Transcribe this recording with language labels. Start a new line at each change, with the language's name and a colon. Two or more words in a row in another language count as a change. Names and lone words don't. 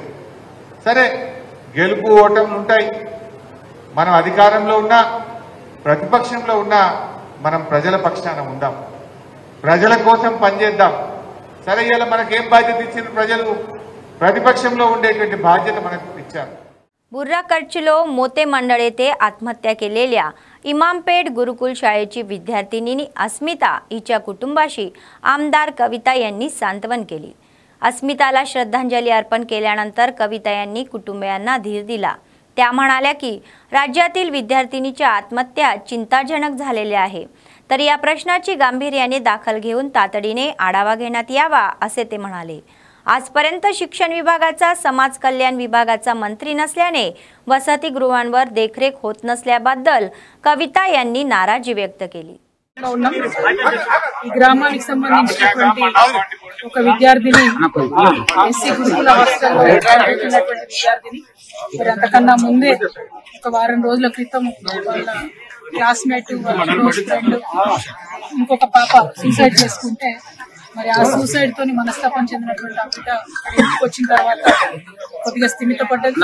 Telugu: సరే గెలుపు ఓటములు ఉంటాయి, మనం అధికారంలో ఉన్నా ప్రతిపక్షంలో ఉన్నా మనం ప్రజల పక్షాన ఉందాం, ప్రజల కోసం పనిచేద్దాం। సరే ఇలా మనకేం బాధ్యత ఇచ్చిన ప్రజలు, प्रतिपक्षంలో ఉండేటువంటి బాధ్యత మనకు ఇచ్చారు।
Marathi: बुर्रा कच्चलो मोते मंडळ येथे आत्महत्या केलेल्या इमामपेठ गुरुकुल शाळेची विद्यार्थिनी अस्मिता हिच्या कुटुंबाशी आमदार कविता यांनी सांत्वन केली। अस्मिताला श्रद्धांजली अर्पण केल्यानंतर कविता यांनी कुटुंबियांना धीर दिला। त्या म्हणाल्या की राज्यातील विद्यार्थिनीच्या आत्महत्या चिंताजनक झालेल्या आहे, तर या प्रश्नाची गांभीर्याने दखल घेऊन तातडीने आढावा घेण्यात यावा असे ते म्हणाले। आजपर्यंत शिक्षण विभागाचा समाज कल्याण विभागाचा मंत्री नसल्याने वसतिगृहांवर देखरेख होत नसल्याबद्दल कविता यांनी नाराजी व्यक्त केली।
Telugu: ఈ గ్రామానికి సంబంధించినటువంటి ఒక విద్యార్థిని ఎస్సీ గురుకుల హాస్టల్లో చదువుతున్నటువంటి విద్యార్థిని మరి అంతకన్నా ముందే ఒక వారం రోజుల క్రితం వాళ్ళ
English: classmate close friend
Telugu: ఇంకొక పాప సూసైడ్ చేసుకుంటే మరి ఆ సూసైడ్ తోని మనస్తాపం చెందినటువంటి ఆ బిడ్డ ఇంటికి వచ్చిన తర్వాత కొద్దిగా స్థిమిత పడ్డది।